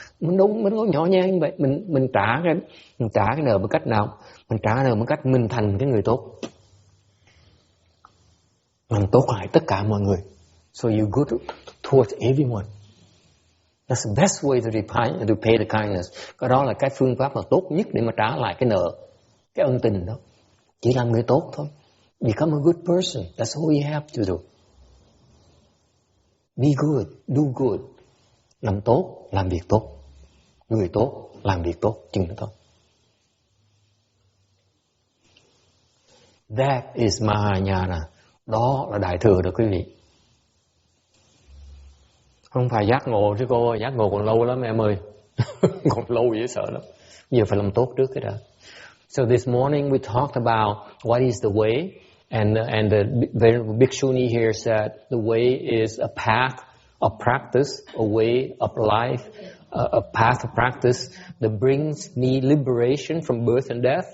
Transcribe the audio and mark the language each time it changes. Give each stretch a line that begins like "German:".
Vietnamese: Mình có nhỏ nhen như vậy, mình trả cái nợ bằng cách nào? Mình trả nợ bằng cách mình thành cái người tốt, làm tốt lại tất cả mọi người.
English: So you good towards everyone. That's the best way to pay the kindness.
Vietnamese: Cái đó là cái phương pháp mà tốt nhất để mà trả lại cái nợ, cái ân tình đó. Chỉ làm người tốt thôi.
English: Become a good person. That's all you have to do. Be good, do good.
Vietnamese: Làm tốt, làm việc tốt. Người tốt, làm việc tốt, chừng đó thôi.
English: That is Mahayana.
Vietnamese: Đó là đại thừa đó quý vị. Không phải giác ngộ chứ cô ơi, giác ngộ còn lâu lắm em ơi. Còn lâu dễ sợ lắm. Giờ phải làm tốt trước cái đó.
English: So this morning we talked about what is the way, and the Venerable Bhikshuni here said the way is a path of practice, a way of life, a path of practice that brings me liberation from birth and death.